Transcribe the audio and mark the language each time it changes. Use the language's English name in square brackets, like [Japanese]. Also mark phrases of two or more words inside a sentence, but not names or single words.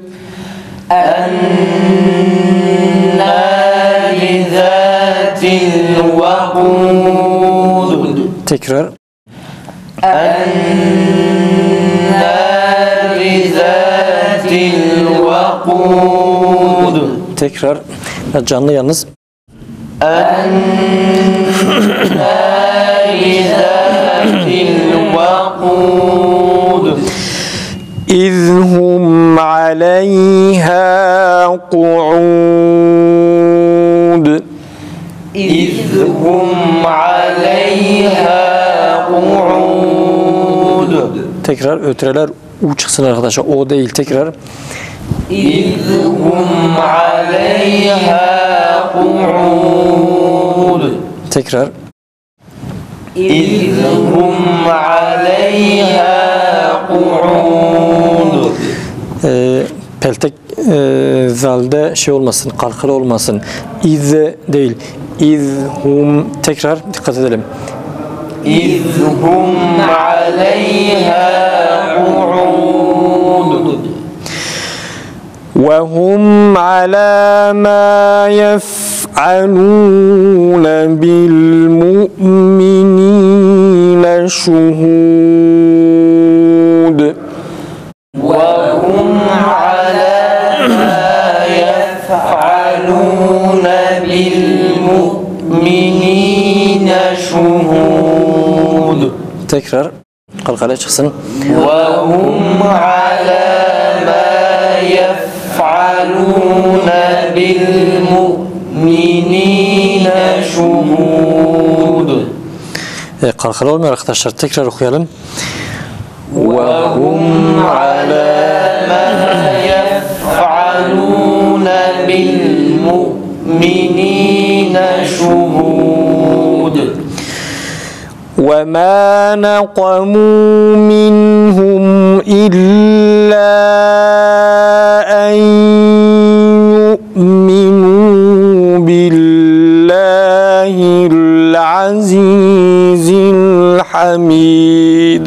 [Arabic] النار ذات الوقود. [Turkish] Tekrar. [Arabic] النار ذات الوقود. [Turkish] Tekrar. Canlı yalnız. [Arabic] النار ذات الوقود. إذ هم عليها قعود. إذ هم عليها قعود. [Turkish] Tekrar ötreler U çıksın arkadaşlar. O değil. Tekrar. [Arabic] إذ هم عليها قعود. [Turkish] Tekrar. [Arabic] إذ هم عليها قعود. [Turkish] Peltek zalde şey olmasın, kalkalı olmasın. İz değil. İzhum. Tekrar dikkat edelim. [Arabic] إذ هم عليها قعود. وهم على ما يفعلون بالمؤمنين شهود. وهم على ما يفعلون بالمؤمنين شهود. [Turkish] Tekrar kalkale çıksın. وهم على ما يفعلون بالمؤمنين شهود. Kalkale olmuyor arkadaşlar. Tekrar okuyalım. [Arabic] وهم على ما يفعلون بالمؤمنين شهود. شهود وما نقموا منهم إلا أن يؤمنوا بالله العزيز الحميد